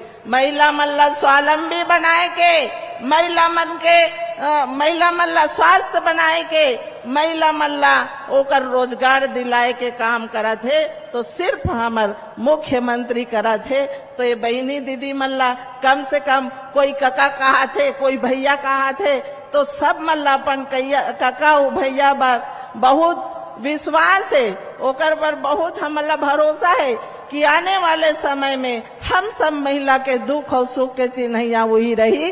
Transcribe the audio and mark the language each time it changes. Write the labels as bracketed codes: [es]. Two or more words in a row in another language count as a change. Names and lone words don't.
[hne] महिला मन ला स्वावलंबी बनाए के, महिला मन ला स्वास्थ्य बनाए के, महिला मन ला ओकर रोजगार दिलाए के काम करत है तो सिर्फ हमार मुख्यमंत्री करत है। तो ये बहनी दीदी मन ला कम से कम कोई काका कहा थे, कोई भैया कहा थे, तो सब मन ला अपन काका भैया पर बहुत विश्वास है, ओकर पर बहुत हमला भरोसा है कि आने वाले समय में हम सब महिला के दुख और सुख के चिन्हैया वही रही।